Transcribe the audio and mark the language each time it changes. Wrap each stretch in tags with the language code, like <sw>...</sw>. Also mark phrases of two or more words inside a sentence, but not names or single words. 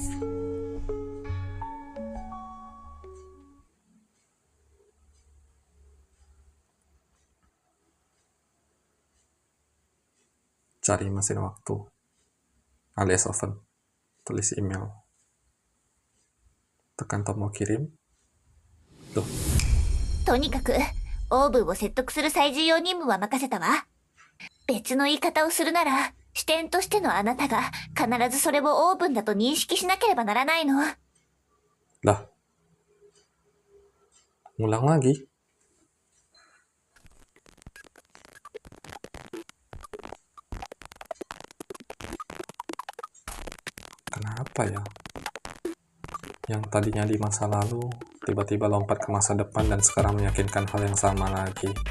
<id>Cari mesin waktu alias oven. Tulis email. Tekan tombol kirim. Loh,</id> <ja>とにかくオーブンを説得する最重要任務は任せたわ。別の言い方をするなら視点としてのあなたが必ずそれをオーブンだと認識しなければならないの。</ja> <id>lah. Ngulang lagi. Kenapa ya? Yang tadinya di masa lalu, tiba-tiba lompat ke masa depan dan sekarang meyakinkan hal yang sama lagi.</id>